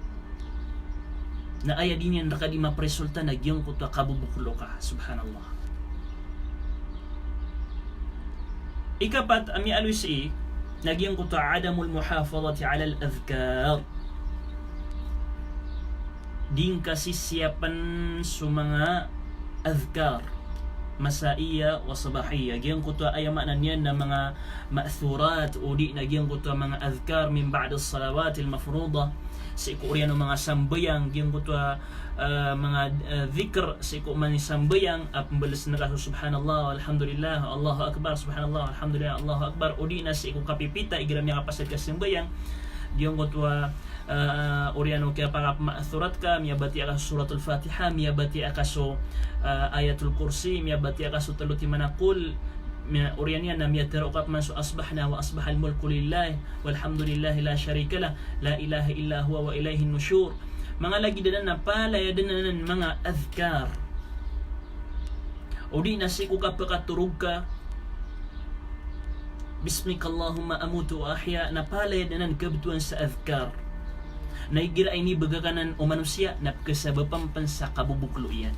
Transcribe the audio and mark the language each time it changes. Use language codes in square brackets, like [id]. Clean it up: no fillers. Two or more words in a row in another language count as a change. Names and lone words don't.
[mrw] na aya din yan rakadi mapresulta na gyang kuta kabubuklo ka subhanallah ikapat ami alusi nagyang kuta [ar] عدم المحافظة على الأذكار [mrw] din kasisiyapan sa mga [ar] أذكار مسائية وصباحية. [mrw] Giyang ko to ay maanan yan na mga ma'thurat o di na giyang ko to mga [ar] أذكار من بعد الصلوات المفروضة. [mrw] Sa iko ng mga sambayang giyang ko to mga dhikr sa iko man sambayang pambalas na kaso [ar] سبحان الله الحمد لله الله أكبر سبحان الله الحمد لله الله أكبر [mrw] o di na sa iko kapipita igram niya kapasad ka sambayang giyang ko to oriano kaya para ma'thurat ka miyabati ka suratul Fatiha miyabati ka so ayatul kursi miyabati ka so taluti manakul oriannya na miyatarukat man so [ar] أصبحنا وأصبح الملك لله والحمد لله لا شريك له لا إله إلا هو وإليه النشور. [mrw] Mga lagi danan na palayadan mga adhkar o di nasiku ka pakaturug ka [ar] باسمك اللهم أموت وأحيا [mrw] na palayadan kabtuan sa adhkar naigira ini bagakanan o manusia na kasabapan sa kabubuklo iyan.